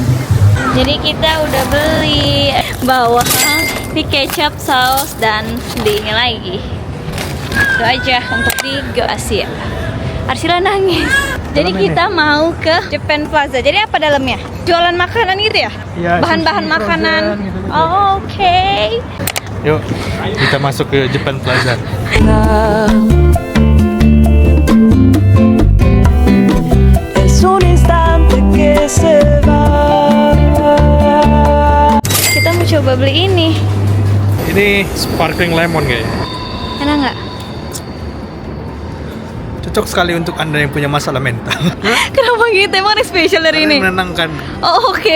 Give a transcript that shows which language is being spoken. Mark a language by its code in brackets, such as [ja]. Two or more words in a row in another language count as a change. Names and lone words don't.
[id] Jadi kita udah beli bawang, di kecap, saus, dan beli ini lagi. Itu aja untuk di Go Asia. Arshila nangis. Jadi kita mau ke Japan Plaza. Jadi apa dalamnya? Jualan makanan gitu ya? Iya, Bahan-bahan sushi, makanan. frozen, gitu-gitu. Oh, oke. Yuk, kita masuk ke Japan Plaza. [es] Es un instante que se va. [id] Kita mau coba beli ini. Ini [en] sparkling lemon [id] kayaknya. Enak nggak? Cocok sekali untuk Anda yang punya masalah mental. Kenapa gitu? Emang ada spesial dari ini? Menenangkan. Oh, oke.